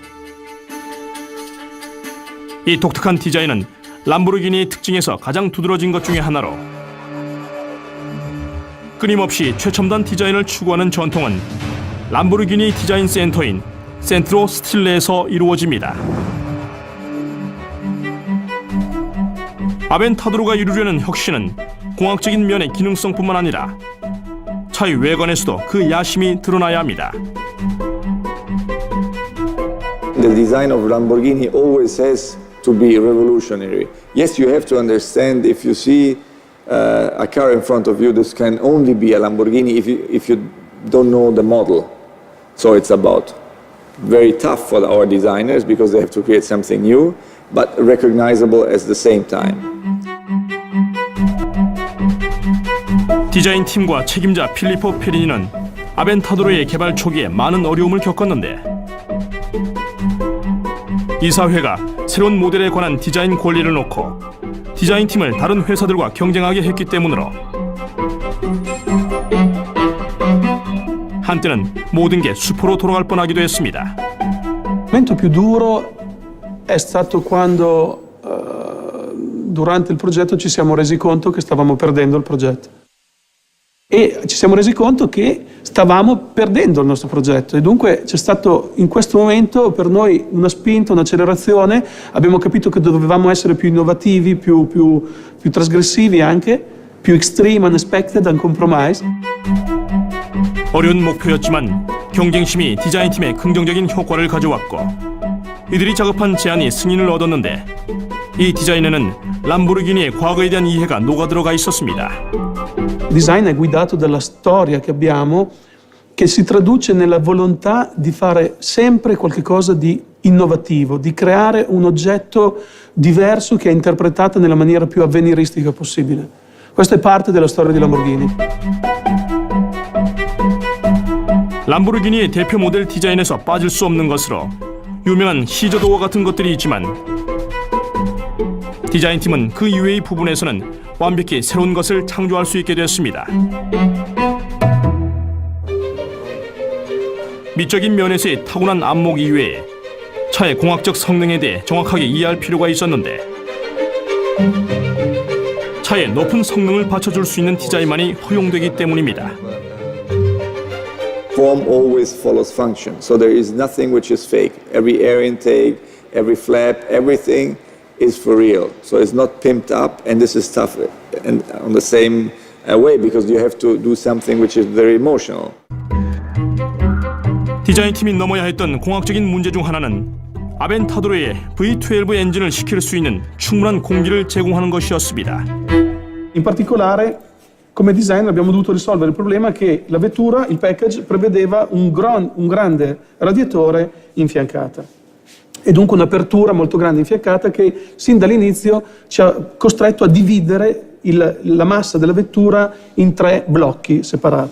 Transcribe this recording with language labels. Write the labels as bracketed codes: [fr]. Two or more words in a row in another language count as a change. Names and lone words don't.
[ko] 이 독특한 디자인은 람보르기니의 특징에서 가장 두드러진 것 중에 하나로, 끊임없이 최첨단 디자인을 추구하는 전통은 람보르기니 디자인 센터인 센트로 스틸레에서 이루어집니다. 아벤타도르가 이루려는 혁신은 공학적인 면의 기능성뿐만 아니라 차의 외관에서도 그 야심이 드러나야 합니다. [en] The design of Lamborghini always has to be revolutionary. Yes, you have to understand, if you see a car in front of you, this can only be a Lamborghini if you don't know the model. So it's about very tough for our designers because they have to create something new. but recognizable at the same time. [ko] 디자인 팀과 책임자 필리포 페리니는 아벤타도르의 개발 초기에 많은 어려움을 겪었는데 이사회가 새로운 모델에 관한 디자인 권리를 놓고 디자인 팀을 다른 회사들과 경쟁하게 했기 때문으로 한때는 모든 게 수포로 돌아갈 뻔하기도 했습니다. [it] Il momento più duro è stato quando durante il progetto ci siamo resi conto che stavamo perdendo il progetto. E ci siamo resi conto che stavamo perdendo il nostro progetto e dunque c'è stato in questo momento per noi una spinta, un'accelerazione, abbiamo capito che dovevamo essere più innovativi, più trasgressivi anche, più [en] extreme, unexpected, uncompromised. [ko] 어려운 목표였지만 경쟁심이 디자인팀에 긍정적인 효과를 가져왔고 이들이 작업한 제안이 승인을 얻었는데 이 디자인에는 람보르기니의 과거에 대한 이해가 녹아들어가 있었습니다. [it] Il design è guidato dalla storia che abbiamo, che si traduce nella volontà di fare sempre qualcosa di innovativo, di creare un oggetto diverso che è interpretato nella maniera più avveniristica possibile. Questa è parte della storia di Lamborghini. [ko] 람보르기니의 대표 모델 디자인에서 빠질 수 없는 것으로 유명한 시저도어 같은 것들이 있지만 디자인팀은 그 이외의 부분에서는 완벽히 새로운 것을 창조할 수 있게 됐습니다. 미적인 면에서의 타고난 안목 이외에 차의 공학적 성능에 대해 정확하게 이해할 필요가 있었는데 차의 높은 성능을 받쳐줄 수 있는 디자인만이 허용되기 때문입니다. [en] Form always follows function, so there is nothing which is fake. Every air intake, every flap, everything is for real. So it's not pimped up, and this is tough and on the same way because you have to do something which is very emotional. [ko] 디자인팀이 넘어야 했던 공학적인 문제 중 하나는 아벤타도르의 V12 엔진을 시킬 수 있는 충분한 공기를 제공하는 것이었습니다. [it] In particolare, come designer abbiamo dovuto risolvere il problema che la vettura, il package, prevedeva un grande radiatore in fiancata e dunque un'apertura molto grande in fiancata che sin dall'inizio ci ha costretto a dividere la massa della vettura in 3 blocchi separati.